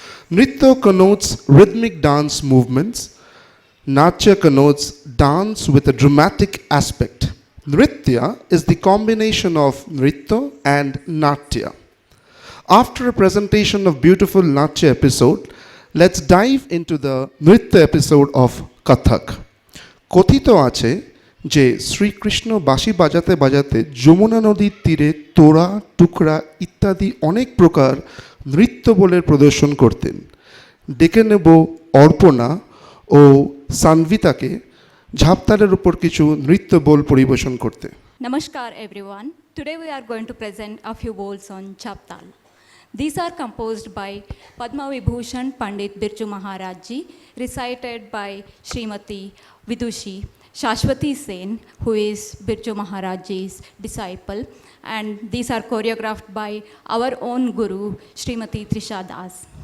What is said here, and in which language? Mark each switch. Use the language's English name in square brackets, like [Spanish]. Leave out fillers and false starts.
[English] Nritya connotes rhythmic dance movements. Natya connotes dance with a dramatic aspect. Nritya is the combination of Nritya and Natya. After a presentation of beautiful Natya episode, let's dive into the Nritya episode of Kathak. [Bangla] কথিত আছে যে শ্রীকৃষ্ণ বাঁশি বাজাতে বাজাতে যমুনা নদীর তীরে তোড়া, টুকরা ইত্যাদি অনেক প্রকার নৃত্য বলের প্রদর্শন করতেন। ডেকে নেব অর্পণা ও সানভিতাকে ঝাপতালের উপর কিছু নৃত্য বোল পরিবেশন করতে। [English] Namaskar everyone. Today we are going to present a few bowls on Chaptal. These are composed by Padma Vibhushan Pandit Birju Maharaj Ji, recited by Srimati Vidushi Shashwati Sen, who is Birju Maharaj Ji's disciple, and these are choreographed by our own Guru Srimati Trisha Das.